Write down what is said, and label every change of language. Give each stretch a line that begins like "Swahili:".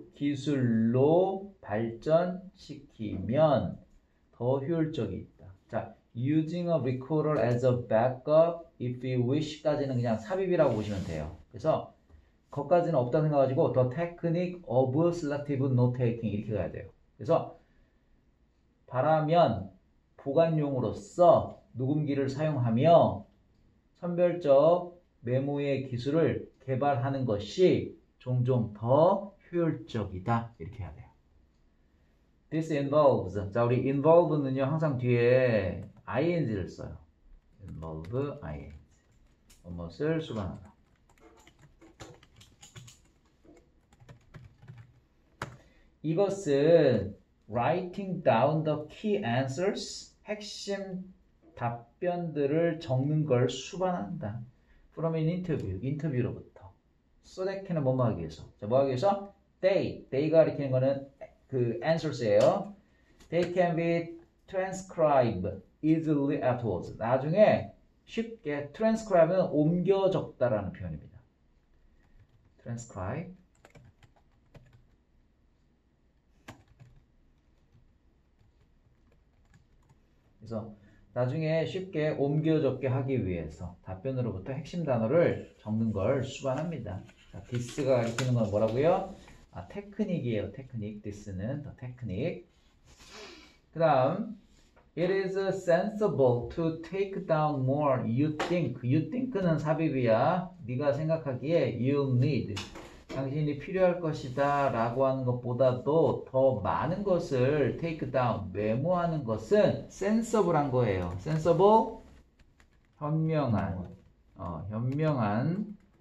Korean: 기술로 발전시키면 더 효율적이 있다.
English: 자, using a recorder as a backup if you wish까지는
Korean: 그냥 삽입이라고 보시면 돼요. 그래서 거기까지는 없다 생각하시고
English: the technique of selective note-taking
Korean: 이렇게 가야 돼요. 그래서 바라면 보관용으로서 녹음기를 사용하며 선별적 메모의 기술을 개발하는 것이 종종 더 효율적이다. 이렇게 해야 돼요.
English: This involves.
Korean: 자, 우리 involve는요, 항상 뒤에 ing를 써요. involve, ing. 무엇을 수반하다. 이것은
English: writing down the key answers,
Korean: 핵심 답변들을 적는 걸 수반한다.
English: From an interview,
Korean: 인터뷰로부터. So that can은 뭐뭐 하기 위해서. 자, 뭐 하기 위해서? They가 가리키는 거는 그 answers예요.
English: They can be transcribed easily afterwards.
Korean: 나중에 쉽게 transcribe는 옮겨 적다라는 표현입니다.
English: transcribe.
Korean: 그래서 나중에 쉽게 옮겨 적게 하기 위해서 답변으로부터 핵심 단어를 적는 걸 수반합니다. 자, this가 가리키는 건 뭐라고요? 테크닉이에요. 테크닉. this는 더 테크닉.
English: 그 다음 It is sensible to take down more you think. You think
Korean: 는 삽입이야. 네가 생각하기에
English: you'll need.
Korean: 당신이 필요할 것이다 라고 하는 것보다도 더 많은 것을 take down, 메모하는 것은 sensible한 거예요. sensible, 현명한, 현명한.